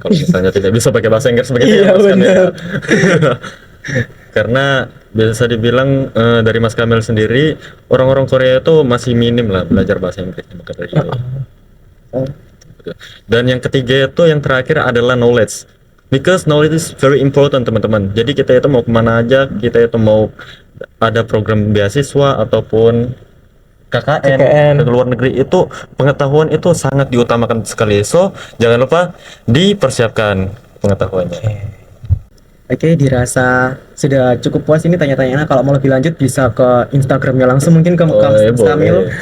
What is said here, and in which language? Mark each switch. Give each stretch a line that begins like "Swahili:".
Indonesian: Kalau misalnya tidak bisa pakai bahasa Inggris begitu Iya, Mas Kamil. benar. Karena bisa dibilang dari Mas Kamil sendiri, orang-orang Korea itu masih minim lah belajar bahasa Inggris. Maka dari itu. Dan yang ketiga itu yang terakhir adalah knowledge.
English: Because knowledge is very important
Indonesian: teman-teman. Jadi kita itu mau kemana aja, kita itu mau ada program beasiswa ataupun KKN ke luar negeri, itu pengetahuan itu sangat diutamakan sekali. So jangan lupa dipersiapkan pengetahuannya. Oke, dirasa sudah cukup puas ini tanya-tanyanya. Kalau mau lebih lanjut bisa ke Instagramnya langsung, mungkin ke Mas Kamil.